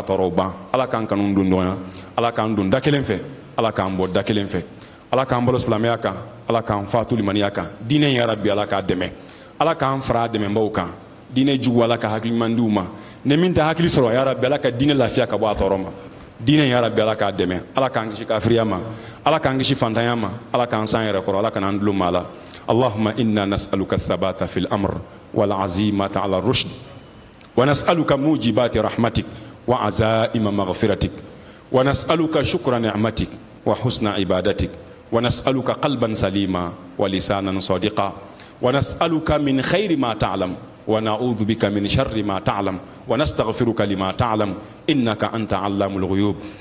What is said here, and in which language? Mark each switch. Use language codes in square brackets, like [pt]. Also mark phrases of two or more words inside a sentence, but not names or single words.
[bm] tɔɔrɔw ban ala k'an kanu don ɲɔgɔn na ala k'an don da kelen fɛ ala k'an bɔ da kelen fɛ ala k'an balo silamɛya kan ala k'an fatu limaniya kan diinɛ [ar] يا رب [bm] ala k'a dɛmɛ ala k'an fara dɛmɛbaw kan diinɛ jugu ala ka hakiliman diw ma ni min tɛ hakili sɔrɔ [ar] يا رب [bm] ala ka diinɛ lafiya ka bɔ a tɔɔrɔ ma diinɛ [ar] يا رب [bm] ala k'a dɛmɛ ala k'an kisi kafiriya ma ala k'an kisi fantanya ma ala k'an san yɛrɛ kɔrɔ ala kan'an dulon maa la [ar] اللهم إنا نسألك الثبات في الأمر والعزيمة على الرشد ونسألك موجبات رحمتك وعزائم مغفرتك ونسألك شكر نعمتك وحسن عبادتك ونسألك قلبا سليما ولسانا صادقا ونسألك من خير ما تعلم ونعوذ بك من شر ما تعلم ونستغفرك لما تعلم إنك أنت علام الغيوب